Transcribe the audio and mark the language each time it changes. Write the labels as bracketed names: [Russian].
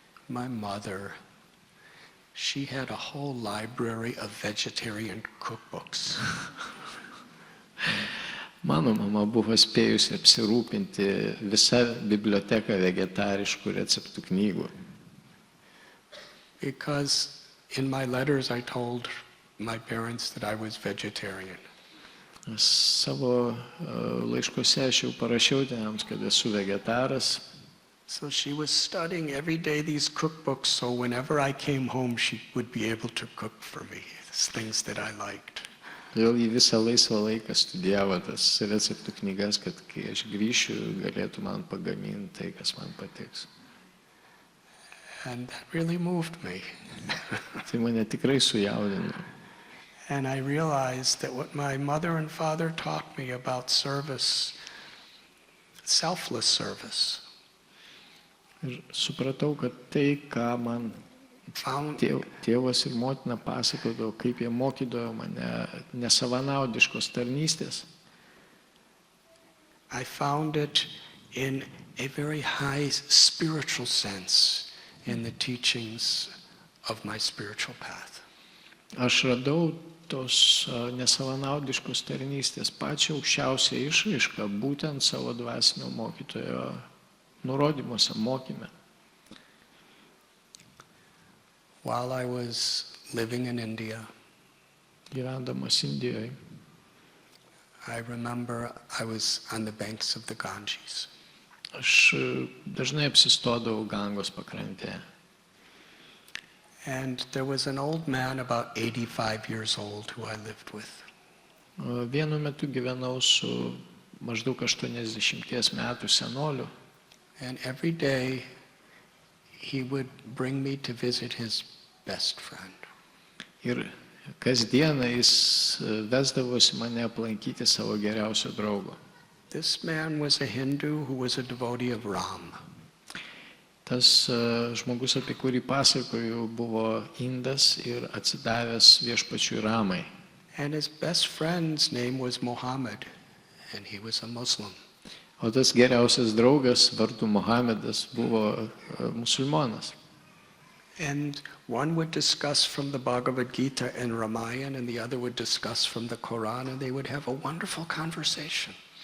[English] my mother, she had a whole library of vegetarian cookbooks. [Lithuanian] Mano mama buvo spėjusi apsirūpinti visą biblioteką vegetariškų receptų knygų. [English] Because in my letters I told my parents that I was vegetarian. [Lithuanian] Savo laiškuose aš jau parašiau tėvams, kad esu vegetaras. [English] So she was studying every day these cookbooks, so whenever I came home, she would be able to cook for me, things that I liked. [Lithuanian] Todėl jį visą laisvą laiką studijavo tas receptų knygas, kad kai aš grįšiu, galėtų man pagaminti tai, kas man patiks. [English] And that really moved me. [Lithuanian] Tai mane tikrai sujaudino. [English] And I realized that what my mother and father taught me about service, selfless service, [Lithuanian] Ir supratau, kad tai, ką man [English] found, [Lithuanian] tėvas ir motina pasakodavo, kaip jie mokydavo mane nesavanaudiškos tarnystės, [English] I found it in a very high spiritual sense in the teachings of my spiritual path. [Lithuanian] aš radau tos nesavanaudiškos tarnystės pačią aukščiausią išraišką būtent savo dvasinio mokytojo nurodymuose, mokyme. [English] While I was living in India, [Lithuanian] Gyvendamas Indijoje, [English] I remember I was on the banks of the Ganges. [Lithuanian] aš dažnai apsistodavau Gangos pakrantėje. [English] And there was an old man about 85 years old who I lived with. [Lithuanian] Vienu metu gyvenau su maždaug 80 metų senoliu. [English] And every day he would bring me to visit his best friend. [Lithuanian] Ir kasdieną jis vesdavosi mane aplankyti savo geriausio draugo. [English] This man was a Hindu who was a devotee of Ram. [Lithuanian] Tas žmogus, apie kurį pasakoju, buvo indas ir atsidavęs viešpačiui Ramai. [English] And his best friend's name was Muhammad, and he was a Muslim. [Lithuanian] O tas geriausias draugas, vardu Mohamedas, buvo musulmonas. [English] And one would discuss from the Bhagavad Gita and Ramayana, and the other would discuss from the Quran, and they would have a wonderful conversation.